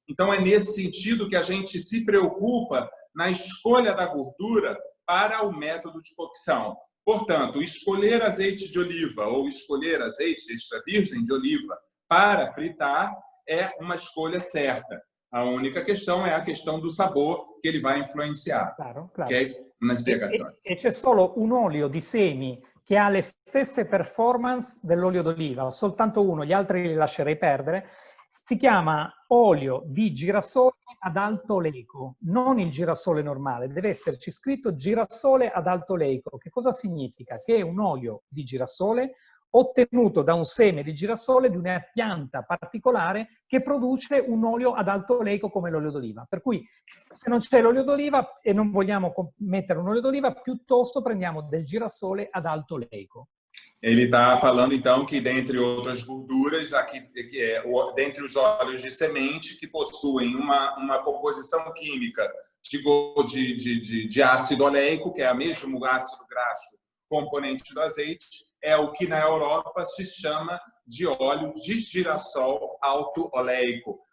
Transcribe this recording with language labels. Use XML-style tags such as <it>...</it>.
<pt>Então, é nesse sentido que a gente se preocupa na escolha da gordura para o método de cocção. Portanto, escolher azeite de oliva ou escolher azeite extra virgem de oliva para fritar é uma escolha certa. A única questão é a questão do sabor</pt> <it>che</it> <pt>ele vai influenciar. Claro.</pt> <it>Ok? Una spiegazione. E c'è solo un olio di semi che ha le stesse performance dell'olio d'oliva, soltanto uno, gli altri li lascerei perdere. Si chiama olio di girasole ad alto oleico, non il girasole normale, deve esserci scritto girasole ad alto oleico. Che cosa significa? Che è un olio di girasole ottenuto da un seme di girasole di una pianta particolare che produce un olio ad alto oleico come l'olio d'oliva. Per cui se non c'è l'olio d'oliva e non vogliamo mettere un olio d'oliva, piuttosto prendiamo del girasole ad alto oleico.</it> <pt>Ele está falando, então, que dentre outras gorduras, dentre os óleos de semente que possuem uma composição química de ácido oleico, que é o mesmo ácido graxo componente do azeite, é o que na Europa se chama de óleo de girassol alto oleico.</pt>